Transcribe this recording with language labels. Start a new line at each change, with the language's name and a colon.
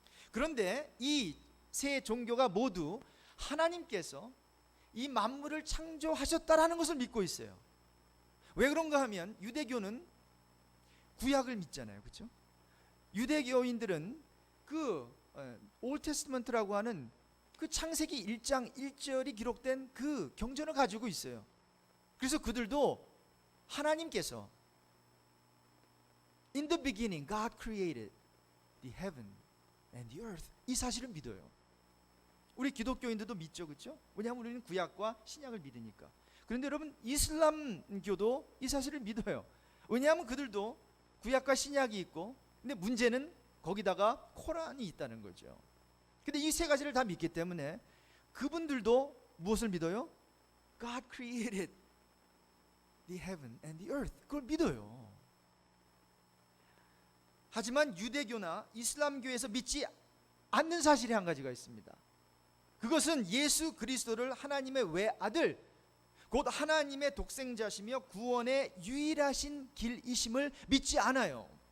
Korean: 그런데 이 세 종교가 모두 하나님께서 이 만물을 창조하셨다라는 것을 믿고 있어요. 왜 그런가 하면 유대교는 구약을 믿잖아요, 그렇죠? 유대교인들은 그 올드 테스트먼트라고 하는 그 창세기 1장 1절이 기록된 그 경전을 가지고 있어요. 그래서 그들도 하나님께서
English: In the beginning God created the heaven and the earth,
Korean: 이 사실을 믿어요. 우리 기독교인들도 믿죠, 그렇죠? 왜냐하면 우리는 구약과 신약을 믿으니까. 그런데 여러분, 이슬람교도 이 사실을 믿어요. 왜냐하면 그들도 구약과 신약이 있고, 근데 문제는 거기다가 코란이 있다는 거죠. 근데 이 세 가지를 다 믿기 때문에 그분들도 무엇을 믿어요?
English: God created the heaven and the earth,
Korean: 그걸 믿어요. 하지만 유대교나 이슬람교에서 믿지 않는 사실이 한 가지가 있습니다. 그것은 예수 그리스도를 하나님의 외아들, 곧 하나님의 독생자시며 구원의 유일하신 길이심을 믿지 않아요.